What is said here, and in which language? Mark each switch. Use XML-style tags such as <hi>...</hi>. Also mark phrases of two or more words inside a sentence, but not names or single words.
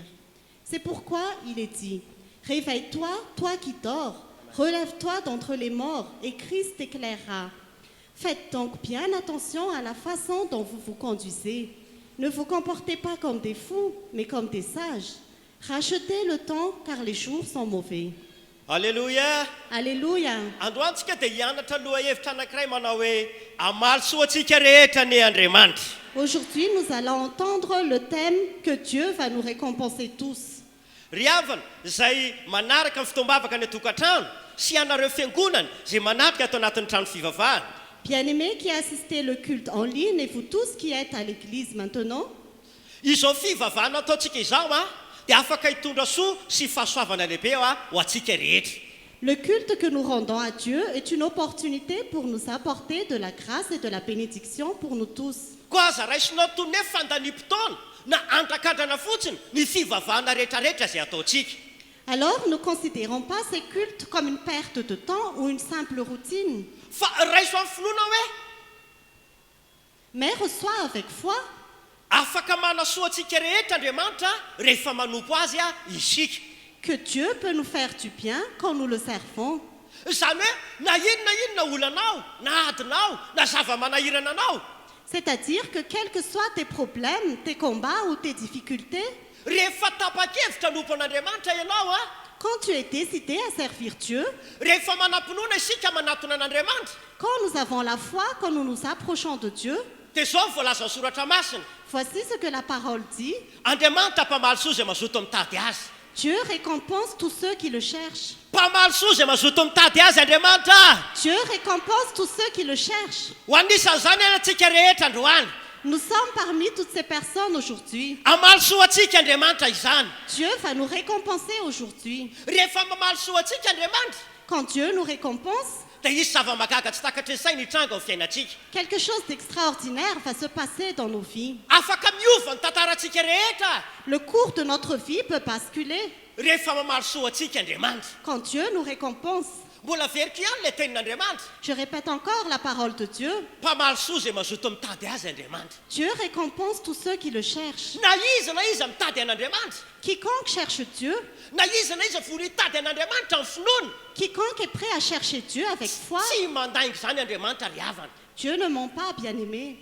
<fr>C'est pourquoi il est dit, « Réveille-toi, toi qui dors, relève-toi d'entre les morts, et Christ t'éclairera. » Faites donc bien attention à la façon dont vous vous conduisez. Ne vous comportez pas comme des fous, mais comme des sages. Rachetez le temps, car les jours sont mauvais. Alléluia. Alléluia.</fr> <mg>Androantsika dia hianatra lohahevitra anankiray manao hoe amaly soantsika rehetra ny Andriamanitra.</mg> <fr>Aujourd'hui, nous allons entendre le thème que Dieu va nous récompenser tous.</fr> <mg>Ry havana izay manaraka ny fitombavaka ny tokantrano sy anareo fiangonana izay manatrika ato anatin'ny trano fivavahana.</mg> <fr>Bien-aimés qui assistez le culte en ligne et vous tous qui êtes à l'église maintenant,</fr> <mg>izao fivavahana ataontsika izao dia afaka hitondra soa sy fahasoavana lehibe ho atsika rehetra.</mg> <fr>le culte que nous rendons à Dieu est une opportunité pour nous apporter de la grâce et de la bénédiction pour nous tous.</fr> <mg>Koa aza raisinao toy ny fandaniam-potoana na andrakandrana fotsiny ny fivavahana rehetrarehetra izay ataontsika.</mg> <fr>Alors, ne considérons pas ces cultes comme une perte de temps ou une simple routine,</fr> <mg>Fa raiso amin'ny finoana hoe</mg> <fr>mais reçois avec foi</fr> <mg>afaka manasoa antsika rehetra Andriamanitra rehefa manompo azy isika.</mg> <fr>que Dieu peut nous faire du bien quand nous le servons.</fr> <mg>Izany hoe na inona olanao, na adinao, na zava-manahirana anao,</mg> <fr>C'est-à-dire que quels que soient tes problèmes, tes combats ou tes difficultés,</fr> <mg>rehefa tapa-kevitra nompo an'Andriamanitra ianao</mg> <fr>quand tu es décidé à servir Dieu,</fr> <mg>rehefa manam-pinoana isika manatona an'Andriamanitra,</mg> <fr>quand nous avons la foi, quand nous nous approchons de Dieu,</fr> <mg>dia zao ny voalaza ny soratra masina.</mg> <fr>voici ce que la parole dit.</fr> <mg>Andriamanitra mpamaly soa izay mazoto mitady azy.</mg> <fr>Dieu récompense tous ceux qui le cherchent.</fr> <mg>Mpamaly soa izay mazoto mitady azy Andriamanitra.</mg> <fr>Dieu récompense tous ceux qui le cherchent.</fr> <mg>Ho anisan'izany antsika rehetra androany.</mg> <fr>Nous sommes parmi toutes ces personnes aujourd'hui.</fr> <mg>Amaly soa antsika Andriamanitra izany.</mg> <fr>Dieu va nous récompenser aujourd'hui.</fr> <mg>Rehefa mamaly soa antsika Andriamanitra,</mg> <fr>Quand Dieu nous récompense,</fr> <mg>dia isy zava-magaga tsy takatry ny saina hitranga amin'ny fiainantsika.</mg> <fr>quelque chose d'extraordinaire va se passer dans nos vies.</fr> <mg>Afaka miova ny tantarantsika rehetra</mg> <fr>Le cours de notre vie peut basculer</fr> <mg>rehefa mamaly soa antsika Andriamanitra.</mg> <fr>quand Dieu nous récompense.</fr> <mg>Mbola veriko ihany le tenin'Andriamanitra.</mg> <fr>Je répète encore la parole de Dieu.</fr> <mg>Mpamaly soa izay mazoto mitady azy Andriamanitra.</mg> <fr>Dieu récompense tous ceux qui le cherchent.</fr> <mg>Na iza mitady an'Andriamanitra,</mg> <fr>Quiconque cherche Dieu,</fr> <mg>na iza vory hitady an'Andriamanitra amin'ny finoana,</mg> <fr>quiconque est prêt à chercher Dieu avec foi,</fr> <mg>tsy mandainga izany Andriamanitra ry havana.</mg> <fr>Dieu ne ment pas, bien-aimé,</fr>